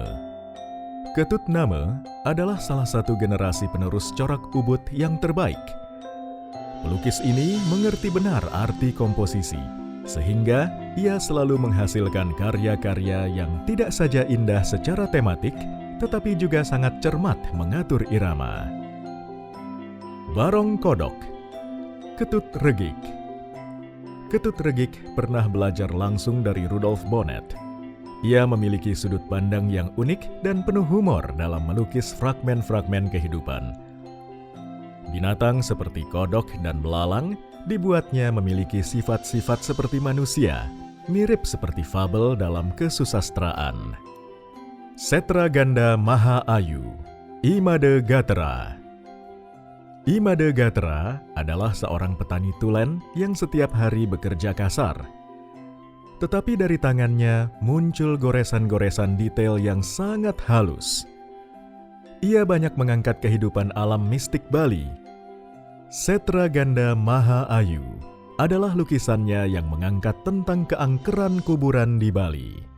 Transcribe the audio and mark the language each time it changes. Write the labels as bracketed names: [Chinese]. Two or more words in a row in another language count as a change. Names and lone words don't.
[Indonesian] Ketut Name adalah salah satu generasi penerus corak ubud yang terbaik. Pelukis ini mengerti benar arti komposisi, sehingga ia selalu menghasilkan karya-karya yang tidak saja indah secara tematik, tetapi juga sangat cermat mengatur irama. Barong Kodok. Ketut Regik. Ketut Regik pernah belajar langsung dari Rudolf Bonnet. Ia memiliki sudut pandang yang unik dan penuh humor dalam melukis fragmen-fragmen kehidupan. Binatang seperti kodok dan belalang dibuatnya memiliki sifat-sifat seperti manusia, mirip seperti fabel dalam kesusastraan. Setra Ganda Maha Ayu. I Made Gatera. I Made Gatera adalah seorang petani tulen yang setiap hari bekerja kasar. Tetapi dari tangannya muncul goresan-goresan detail yang sangat halus. Ia banyak mengangkat kehidupan alam mistik Bali. Setra Ganda Maha Ayu adalah lukisannya yang mengangkat tentang keangkeran kuburan di Bali.